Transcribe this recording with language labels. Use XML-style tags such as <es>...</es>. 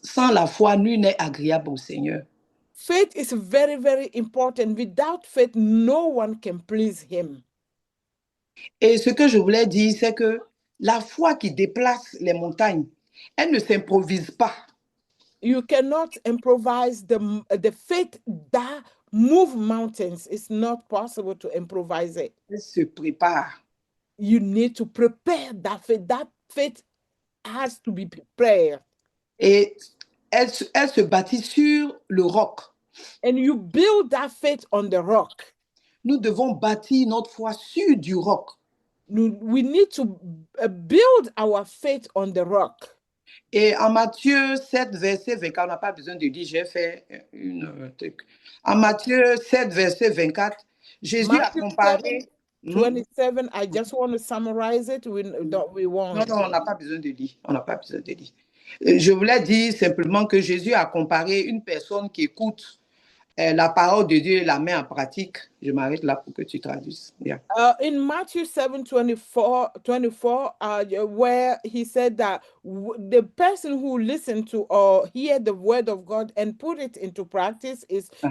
<fr>Sans la foi, nul n'est agréable au Seigneur.</fr> <en>Faith is very, very important. Without faith, no one can please him.</en> <fr>Et ce que je voulais dire, c'est que la foi qui déplace les montagnes, elle ne s'improvise pas.</fr> <en>You cannot improvise the faith that move mountains. It's not possible to improvise it.</en> <fr>Elle se prépare.</fr> <en>You need to prepare that faith. That faith has to be prepared.</en> <fr>Et elle se bâtit sur le roc.</fr> <en>And you build that faith on the rock.</en> <fr>Nous devons bâtir notre foi sur du roc.</fr> <en>We need to build our faith on the rock.</en> <fr>Et en Matthieu 7, verset 24, on n'a pas besoin de dire, j'ai fait une truc. En Matthieu 7, verset 24, Jésus a comparé...</fr> <en>27, I just want to summarize it. We won't.</en> <fr>Non, on n'a pas besoin de lire. On n'a pas besoin de lire. Je voulais dire simplement que Jésus a comparé une personne qui écoute la parole de Dieu et la met en pratique. Je m'arrête là pour que tu traduises. Yeah.</fr> <en>In Matthew 7:24, where he said that the person who listened to or hear the word of God and put it into practice is</en>